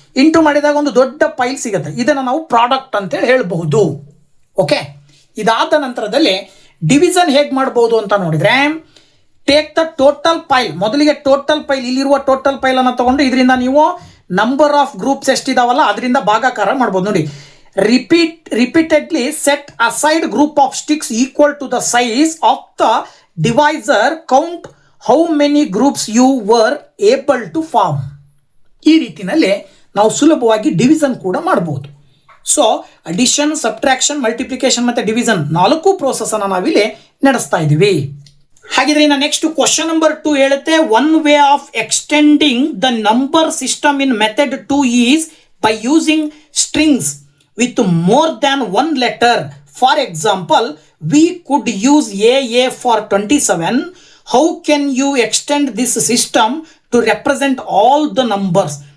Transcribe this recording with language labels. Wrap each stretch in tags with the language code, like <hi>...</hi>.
<kn>Into ಮಾಡಿದಾಗ ಒಂದು ದೊಡ್ಡ ಫೈಲ್ ಸಿಗುತ್ತೆ, ಇದನ್ನು ನಾವು ಪ್ರಾಡಕ್ಟ್ ಅಂತೇಳಿ ಹೇಳಬಹುದು. ಓಕೆ, ಇದಾದ ನಂತರದಲ್ಲಿ ಡಿವಿಷನ್ ಹೇಗೆ ಮಾಡ್ಬೋದು ಅಂತ ನೋಡಿದರೆ,</kn> <en>take the total file,</en> <kn>ಮೊದಲಿಗೆ ಟೋಟಲ್ ಫೈಲ್, ಇಲ್ಲಿರುವ ಟೋಟಲ್ ಫೈಲನ್ನು ತಗೊಂಡು ಇದರಿಂದ ನೀವು ನಂಬರ್ ಆಫ್ ಗ್ರೂಪ್ಸ್ ಎಷ್ಟಿದಾವಲ್ಲ ಅದರಿಂದ ಭಾಗಾಕಾರ ಮಾಡ್ಬೋದು.</kn> <en>ನೋಡಿ, repeatedly set aside group of sticks equal to the size of the divisor, count how many groups you were able to form.</en> <kn>ಈ ರೀತಿಯಲ್ಲಿ ನಾವು ಸುಲಭವಾಗಿ ಡಿವಿಷನ್ ಕೂಡ ಮಾಡಬಹುದು. ಸೊ ಅಡಿಷನ್, ಸಬ್ಟ್ರಾಕ್ಷನ್, ಮಲ್ಟಿಪ್ಲಿಕೇಶನ್ ಮತ್ತು ಡಿವಿಷನ್ 4 ಪ್ರೋಸೆಸ್ಸನ್ನು ನಾವಿಲ್ಲಿ ನಡೆಸ್ತಾ ಇದ್ದೀವಿ. ಹಾಗಿದ್ರೆ ಇನ್ನು ನೆಕ್ಸ್ಟ್ ಕ್ವಶನ್ ನಂಬರ್ 2 ಹೇಳುತ್ತೆ,</kn> <en>One way of extending the number system in method 2 is by using strings with more than one letter. For example, we could use AA for 27. How can you extend this system to represent all the numbers?</en>